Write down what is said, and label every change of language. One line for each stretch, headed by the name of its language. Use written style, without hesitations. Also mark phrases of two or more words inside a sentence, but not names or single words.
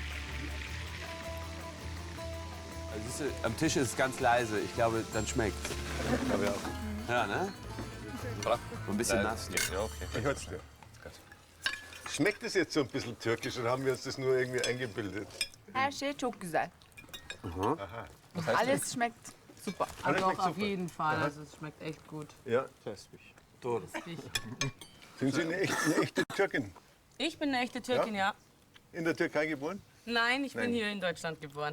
German: Also, siehst du, am Tisch ist es ganz leise. Ich glaube, dann schmeckt. Aber ja. Ja, ne? Bra- Ein bisschen nass. Ne? Ja, okay. Ich hör's dir. Schmeckt es jetzt so ein bisschen türkisch oder haben wir uns das nur irgendwie eingebildet?
Turkish: Her şey çok güzel.
German: Was heißt Alles schmeckt super. Alles Also schmeckt auch auf super. jeden Fall. Also es schmeckt echt gut. Ja. Sind Sie eine echte Türkin? Ich bin eine echte Türkin, ja. In der Türkei geboren? Nein, ich bin Nein. hier in Deutschland geboren.